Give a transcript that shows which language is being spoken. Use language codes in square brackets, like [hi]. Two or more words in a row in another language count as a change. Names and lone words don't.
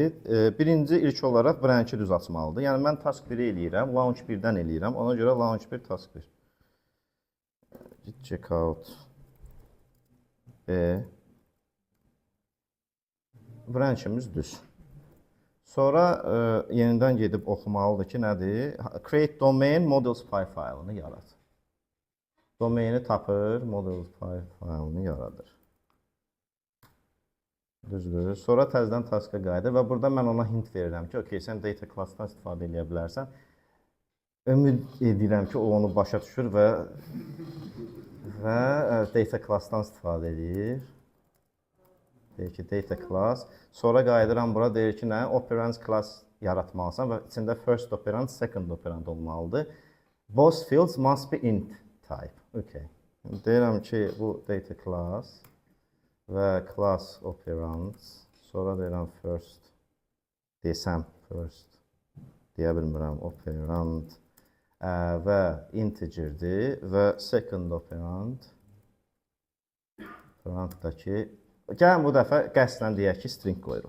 [az] Birinci ilk olaraq branch'i düz açmalıdır. Yəni, mən task 1-i eləyirəm, launch 1-dən eləyirəm. Ona görə launch 1, task 1. [en] Git checkout. [az] Branch'imiz düz. Sonra yenidən gedib oxumalıdır ki, nədir? [en] Create domain models.py [az] faylını yarat. Domaini tapır, models.py faylını yaradır. Düzdür. Sonra təzədən taska qayıdır və burada mən ona hint verirəm ki, okey, sən [en] data class-dan [az] istifadə edə bilərsən. Ümid edirəm ki, o onu başa düşür və [en] data class-dan [az] istifadə edir. Deyir ki, [en] data class. [az] Sonra qayıdıram bura, deyir ki, nə? Operand class yaratmalısan və içində [en] first operand, second operand [az] olmalıdır. [en] Both fields must be int type. [az] Okay. Deyirəm ki, bu [en] data class [az] və [en] class operands. [az] Sonra deyirəm first. Desəm first. Deyə bilmirəm. Operand və integerdir və second operand. Operandakı gəlin bu dəfə qəsdən deyək ki, string qoyuruq.